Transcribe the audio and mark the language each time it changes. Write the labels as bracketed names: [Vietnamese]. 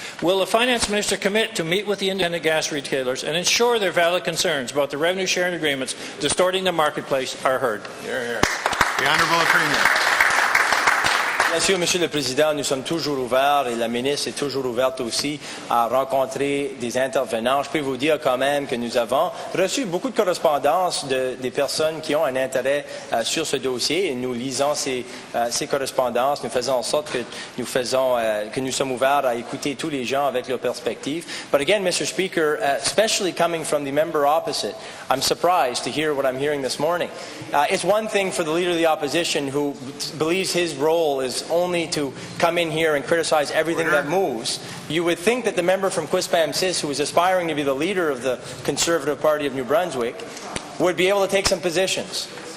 [English] Will the Finance Minister commit to meet with the independent gas retailers and ensure their valid concerns about the revenue sharing agreements distorting the marketplace are heard? Hear, hear. The Honourable Premier. [French] Bien sûr, Monsieur le Président, nous sommes toujours ouverts et la ministre est toujours ouverte aussi à rencontrer des intervenants. Je peux vous dire quand même que nous avons reçu beaucoup de correspondances des personnes qui ont un intérêt sur ce dossier et nous lisons ces correspondances. Nous faisons en sorte que nous sommes ouverts à écouter tous les gens avec leurs perspectives. [English] But again, Mr. Speaker, especially coming from the member opposite, I'm surprised to hear what I'm hearing this morning. It's one thing for the Leader of the Opposition who believes his role is only to come in here and criticize everything that moves. You would think that the member from Quispam-Cis, who is aspiring to be the leader of the Conservative Party of New Brunswick, would be able to take some positions.